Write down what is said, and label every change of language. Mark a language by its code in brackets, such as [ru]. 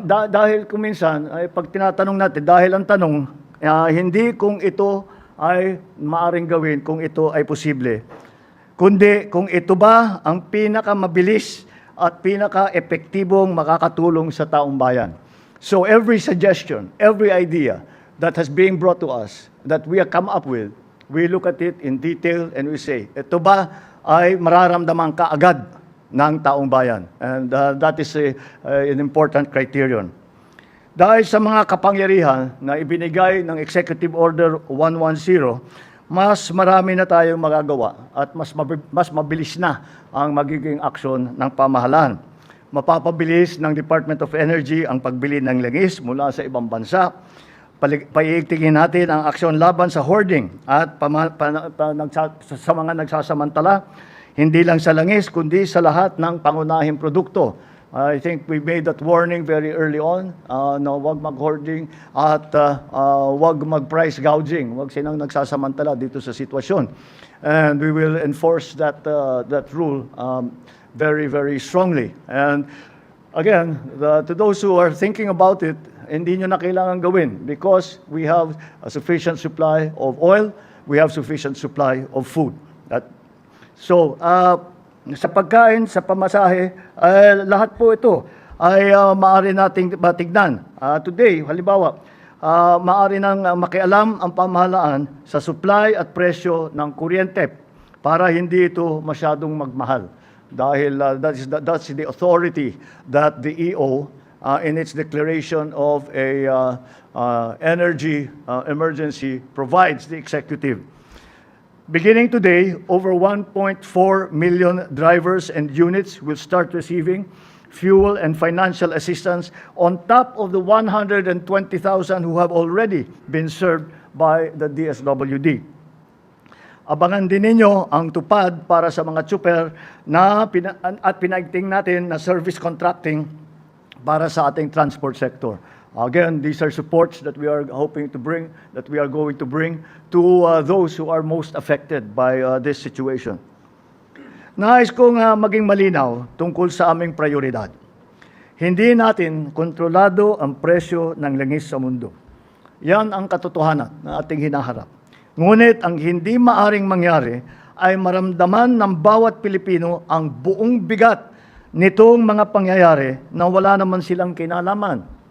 [tl] Dahil kung minsan, ay pag tinatanong natin, dahil ang tanong, hindi kung ito ay maaring gawin, kung ito ay posible, kundi kung ito ba ang pinakamabilis at pinaka-epektibong makakatulong sa taong bayan. [en] So every suggestion, every idea that has been brought to us, that we have come up with, we look at it in detail and we say, [tl] ito ba ay mararamdaman kaagad ng taong bayan? [en] And that is an important criterion. [tl] Dahil sa mga kapangyarihan na ibinigay ng Executive Order 110, mas marami na tayong magagawa at mas mabilis na ang magiging aksyon ng pamahalaan. Mapapabilis ng Department of Energy ang pagbili ng langis mula sa ibang bansa. Paiigtingin natin ang aksyon laban sa hoarding at sa mga nagsasamantala, hindi lang sa langis, kundi sa lahat ng pangunahing produkto. [en] I think we made that warning very early on [tl] na wag mag-hoarding at wag mag-price gouging. Wag silang nagsasamantala dito sa sitwasyon. [en] And we will enforce that rule very, very strongly. And again, to those who are thinking about it, [tl] hindi nyo na kailangan gawin [en] because we have a sufficient supply of oil, we have sufficient supply of food. [tl] So, sa pagkain, sa pamasahe, lahat po ito ay maaari nating matignan. Today, halimbawa, maaari nang makialam ang pamahalaan sa supply at presyo ng kuryente para hindi ito masyadong magmahal. [en] Dahil that's the authority that the EO in its declaration of a energy emergency provides the executive. Beginning today, over 1.4 million drivers and units will start receiving fuel and financial assistance on top of the 120,000 who have already been served by the DSWD. [tl] Abangan din ninyo ang tupad para sa mga tsuper at pinaigting natin na service contracting para sa ating transport sector. [en] Again, these are supports that we are hoping to bring, that we are going to bring to those who are most affected by this situation. [tl] Nais kong maging malinaw tungkol sa aming prioridad. Hindi natin kontrolado ang presyo ng langis sa mundo. Yan ang katotohanan na ating hinaharap. Ngunit ang hindi maaring mangyari ay maramdaman ng bawat Pilipino ang buong bigat nitong mga pangyayari na wala naman silang kinalaman.